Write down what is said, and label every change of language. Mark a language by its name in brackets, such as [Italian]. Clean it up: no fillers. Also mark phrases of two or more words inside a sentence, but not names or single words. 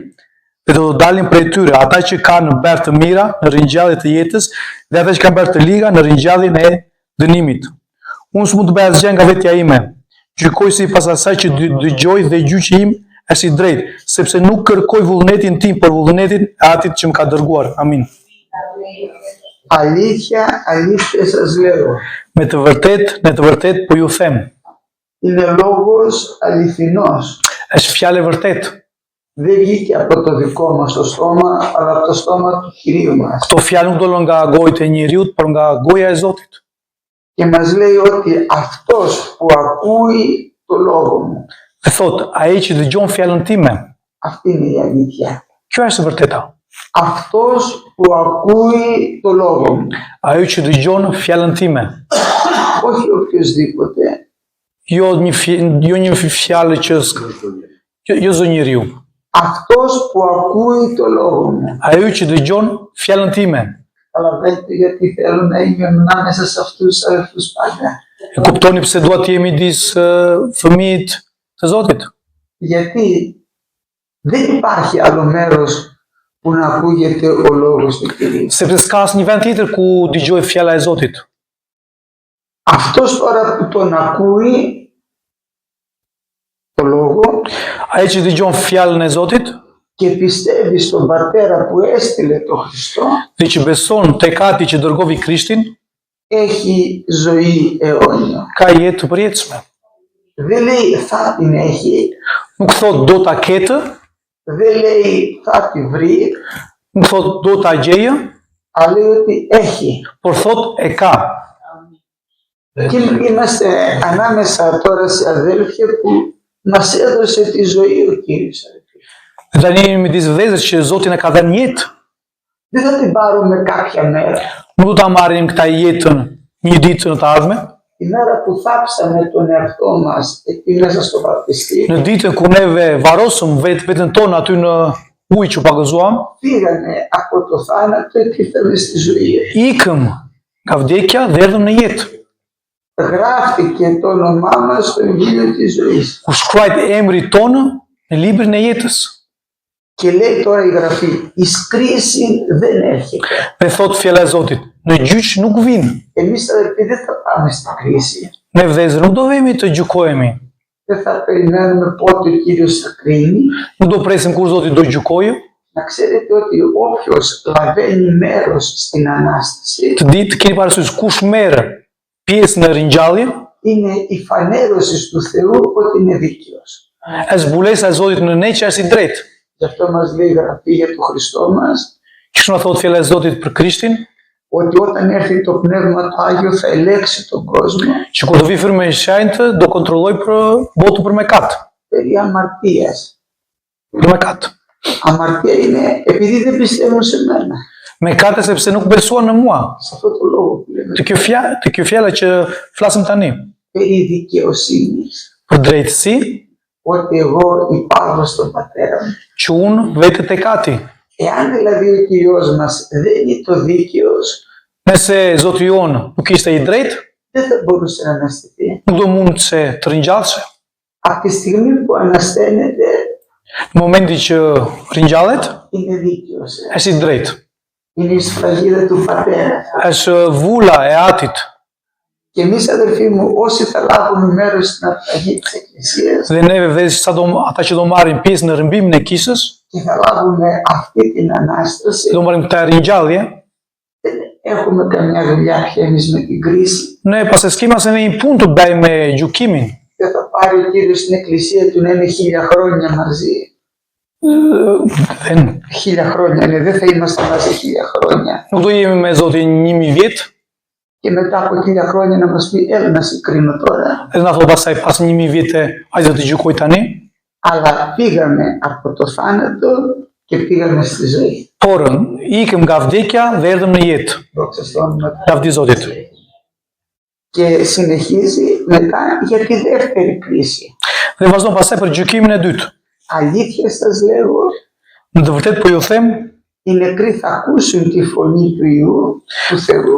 [Albanian] Dhe do të dalin prej tyre, ata që kanë bërë të mira në ringjalljen e jetës dhe ata që kanë bërë të liga në ringjalljen e dënimit. Unë s'mund të bëj asgjë nga vetja ime. Gjykoj sipas asaj që dëgjoj dhe gjyqi im është i drejtë, sepse nuk kërkoj vullnetin tim, por vullnetin e atit që më ka dërguar. Amin. [Greek] Αλήθεια, αλήθεια σας λέω. [Albanian] Me të vërtet po ju them. [Greek] Είναι λόγος αληθινός. [Albanian] Është fjalë e vërtetë. [Greek] Δεν βγήκε από το δικό μας το στόμα, αλλά από το στόμα του Κυρίου μας. [Albanian] Këto fjalë nuk dolën nga gojët e njeriut, por nga goja e Zotit. [Greek] Και μας λέει ότι αυτός που ακούει το λόγο μου. [Albanian] Dhe thot, ai që dëgjon fjalën time. [Greek] Αυτή είναι η αλήθεια. [Albanian] Kjo është e vërteta. [Greek] Αυτός που ακούει το λόγο μου. [Albanian] Ai që dëgjon fjalën time. [Greek] Όχι οποιοσδήποτε. [Albanian] Jo një fjalë që jo zë njeriu. [Greek] Αυτός που ακούει το λόγο μου. [Albanian] Ai që dëgjon fjalën time. [Greek] Καταλαβαίνετε γιατί θέλω να είμαι ανάμεσα σε αυτούς τους αδελφούς πάντα. [Albanian] E kuptoni pse dua të jemi midis fëmijët të Zotit? [Greek] Γιατί δεν υπάρχει άλλο μέρος που να ακούγεται ο λόγος του Κυρίου. [Albanian] Sepse s'ka asnjë vend tjetër ku dëgjohet fjala e Zotit. [Greek] Αυτός τώρα που τον ακούει το λόγο [Albanian] Ai që dëgjon fjalën e Zotit [Greek] και πιστεύει στον Πατέρα που έστειλε τον Χριστό, [Albanian] dhe që beson tek ati që dërgovi Krishtin, [Greek] έχει ζωή αιώνια. [Albanian] ka jetë të përjetshme. [Greek] Δεν λέει θα την έχει, [Albanian] Nuk thot do ta ketë, [Greek] δεν λέει θα τη βρει, [Albanian] nuk thot do ta gjejë, [Greek] αλλά λέει ότι έχει. [Albanian] por thot e ka. [Greek] Και είμαστε ανάμεσα τώρα σε αδέλφια που μας έδωσε τη ζωή ο Κύριος. [Albanian] Dhe tani jemi midis vëllezërsh që Zoti na ka dhënë jetë. [Greek] Δεν θα την πάρουμε κάποια μέρα. [Albanian] Nuk do ta marrim këtë jetën një ditë në të ardhme, [Greek] Την ώρα που θάψαμε τον εαυτό μας εκεί μέσα στο βαπτιστήριο, [Albanian] në ditën kur neve varrosëm veten tonë aty në ujë që pagëzuam, [Greek] πήγαμε από το θάνατο και ήρθαμε στη ζωή. [Albanian] ikëm nga vdekja dhe erdhëm në jetë. [Greek] Γράφτηκε το όνομά μας στο Εγγύλιο της ζωής. [Albanian] U shkruajt emri tonë në librin e jetës. [Greek] Και λέει τώρα η Γραφή, εις κρίση δεν έρχεται. [Albanian] Dhe thot fjala e Zotit, në gjyq nuk vinë. [Greek] Εμείς αδελφοί δεν θα πάμε στην κρίση. [Albanian] Ne vëllezër nuk do vemi të gjykohemi. [Greek] Δεν θα περιμένουμε πότε ο Κύριος θα κρίνει. [Albanian] Nuk do presim kur Zoti do gjykojë. [Greek] Να ξέρετε ότι όποιος λαβαίνει μέρος στην Ανάσταση [Albanian] Të keni parasysh kush merr pjesë në ringjallje, [Greek] είναι η φανέρωση του Θεού ότι είναι δίκαιος. [Albanian] është zbulesa e Zotit në ne që është i drejtë. [Greek] Γι' αυτό μας λέει η Γραφή για τον Χριστό μας, [Albanian] Kështu na thot fjala e Zotit për Krishtin, [Greek] ότι όταν έρθει το Πνεύμα το Άγιο θα ελέγξει τον κόσμο [Albanian] që kur do vi Fryma e Shenjtë do kontrolloj për botën për mëkat. [Greek] περί αμαρτίας. [Albanian] Për mëkat. [Greek] Αμαρτία είναι επειδή δεν πιστεύουν σε μένα. [Albanian] Mëkate sepse nuk besuan në mua. [Greek] Σε αυτό το λόγο που λέμε. [Albanian] Të kjo fjala që flasim tani. [Greek] Περί δικαιοσύνης. [Albanian] Për drejtësi, [Greek] Ότι εγώ υπάρχω στον Πατέρα μου. [Albanian] që unë vetë tek Ati. [Greek] Εάν δηλαδή ο Κύριος μας δεν είναι το δίκαιος, [Albanian] Nëse Zoti jonë nuk ishte i drejtë, [Greek] δεν θα μπορούσε να αναστηθεί. [Albanian] nuk do mund se të ringjallshe. [Greek] Από τη στιγμή που ανασταίνεται, [Albanian] Në momenti që ringjallet, [Greek] είναι δίκαιος. [Albanian] është i drejtë. [Greek] Είναι η σφραγίδα του Πατέρα. [Albanian] Është vula e Atit. [Greek] Και εμείς αδελφοί μου, όσοι θα λάβουμε μέρος στην απταγή της Εκκλησίας [Albanian] Dhe neve vëllezër ata që do marrin pjesë në rrëmbimin e kishës, [Greek] και θα λάβουμε αυτή την Ανάσταση, [Albanian] do marrim këtë ringjallje, [Greek] έχουμε καμιά δουλειά πια εμείς με την κρίση. [Albanian] Ne pas e s'kemi asnjë një punë të bëjmë me gjykimin. [Greek] Δεν θα πάρει ο Κύριος στην εκκλησία του να είναι 1000 χρόνια μαζί. Δεν 1000 χρόνια είναι, δεν θα είμαστε μαζί 1000 χρόνια. [Albanian] nuk do jemi me Zotin 1000 vjet, [Greek] Και μετά από 1000 χρόνια να μας πει έλα να σε κρίνω τώρα. [Albanian] edhe na thotë pastaj pas 1000 vite ai do të gjykoj tani. [Greek] Αλλά πήγαμε από το θάνατο και πήγαμε στη ζωή. [Albanian] Por ikëm nga vdekja dhe erdhëm në jetë. [Greek] Δόξα στο όνομα του [Albanian] Lavdi Zotit. [Greek] Και συνεχίζει μετά για τη δεύτερη κρίση. [Albanian] Dhe vazhdon pastaj për gjykimin e dytë. [Greek] Αλήθεια σας λέγω, [Albanian] Në të vërtetë po ju them, [Greek] οι νεκροί θα ακούσουν τη φωνή του Υιού, του Θεού,